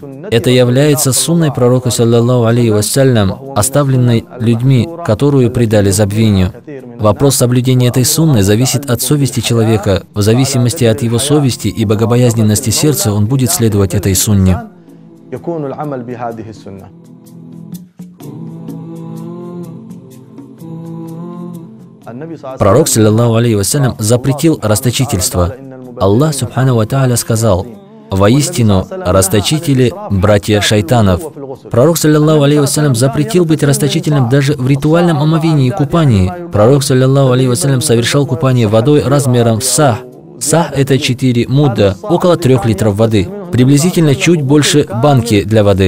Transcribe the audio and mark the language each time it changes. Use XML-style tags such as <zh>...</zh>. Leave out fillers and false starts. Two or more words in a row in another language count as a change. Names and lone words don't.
<ru>Это является сунной пророка,</ru> <ar>صلى الله عليه وسلم,</ar> <ru>оставленной людьми, которую предали забвению. Вопрос соблюдения этой сунны зависит от совести человека. В зависимости от его совести и богобоязненности сердца он будет следовать этой сунне.</ru> <ar>يكون العمل بهذه السنة.</ar> <ru>Пророк,</ru> <ar>صلى الله عليه وسلم,</ar> <ru>запретил расточительство.</ru> <ar>الله سبحانه وتعالى,</ar> <ru>сказал: «Воистину, расточители – братья шайтанов». Пророк,</ru> <ar>صلى الله عليه وسلم,</ar> <ru>запретил быть расточительным даже в ритуальном омовении и купании. Пророк,</ru> <ar>صلى الله عليه وسلم,</ar> <ru>совершал купание водой размером сах. Сах – это 4 мудда, около 3 литров воды, приблизительно чуть больше банки для воды.</ru>